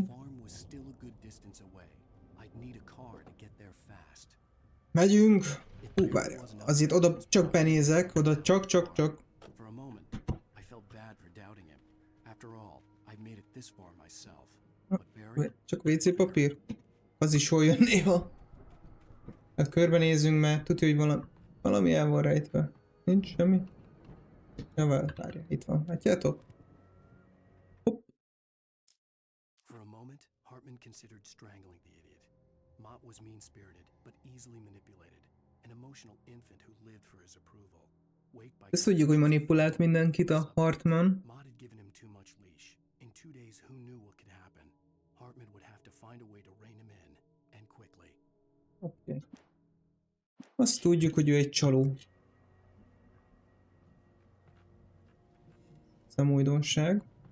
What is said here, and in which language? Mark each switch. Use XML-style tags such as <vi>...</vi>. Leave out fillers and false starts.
<en>The farm was still a good distance away. I'd need a car to get there fast.</en> <hu>Megyünk! Várj, azért oda csak benézek, oda csak.</hu> <en>For a moment, I felt bad for doubting him. After all, I made it this far myself. But Barry,</en> <hu>csak WC papír. Az is hol jön néha. Hát körbenézzünk, mert tudja, hogy valami el van rejtve. Nincs semmi. Ja, várja, itt van. Látjátok? Hopp.</hu> <en>Hartman considered strangling the idiot. Mott was mean-spirited, but easily manipulated. An emotional infant who lived for his approval. Wake by</en> <hu>Ezt tudjuk, hogy manipulált mindenkit a Hartman.</hu> <en>Mott had given him too much leash. In 2 days, who knew what could happen? Hartman would have to find a way to rein him in, and quickly. Okay.</en> <hu>Azt tudjuk, hogy ő egy csaló. Ez nem újdonság.</hu>